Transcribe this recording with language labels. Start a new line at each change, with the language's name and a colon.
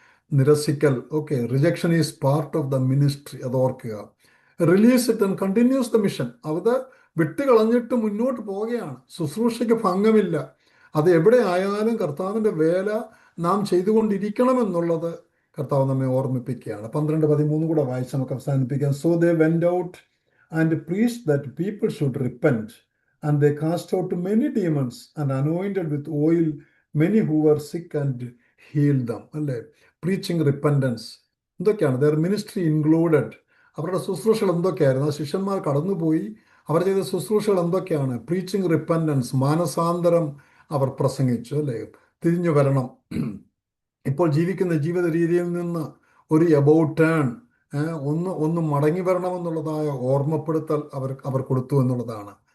English: നിരസിക്കൽ, okay, rejection is part of the ministry.
Malayalam: അത് ഓർക്കുക.
English: Release it and continues the mission.
Malayalam: അത് വിട്ടുകളഞ്ഞിട്ട് മുന്നോട്ട് പോവുകയാണ്. ശുശ്രൂഷയ്ക്ക് ഭംഗമില്ല. അത് എവിടെ ആയാലും കർത്താവിൻ്റെ വേല നാം ചെയ്തുകൊണ്ടിരിക്കണമെന്നുള്ളത് കർത്താവ് നമ്മെ ഓർമ്മിപ്പിക്കുകയാണ്. 12-13 കൂടെ വായിച്ച് നമുക്ക് അവസാനിപ്പിക്കാം.
English: So they went out and preached that people should repent, and they cast out many demons and anointed with oil many who were sick and healed them.
Malayalam: അല്ലേ?
English: preaching repentance
Malayalam: എന്തൊക്കെയാണ്?
English: Their ministry included.
Malayalam: അവരുടെ ശുശ്രൂഷകൾ എന്തൊക്കെയായിരുന്നു? ആ ശിഷ്യന്മാർ കടന്നുപോയി അവർ ചെയ്ത ശുശ്രൂഷകൾ എന്തൊക്കെയാണ്?
English: preaching repentance,
Malayalam: മാനസാന്തരം അവർ പ്രസംഗിച്ചു, അല്ലേ? തിരിഞ്ഞു വരണം, ഇപ്പോൾ ജീവിക്കുന്ന ജീവിത രീതിയിൽ നിന്ന് ഒരു എബൌട്ട് ടേൺ, ഒന്ന് മടങ്ങി വരണമെന്നുള്ളതായ ഓർമ്മപ്പെടുത്തൽ അവർ കൊടുത്തു എന്നുള്ളതാണ്.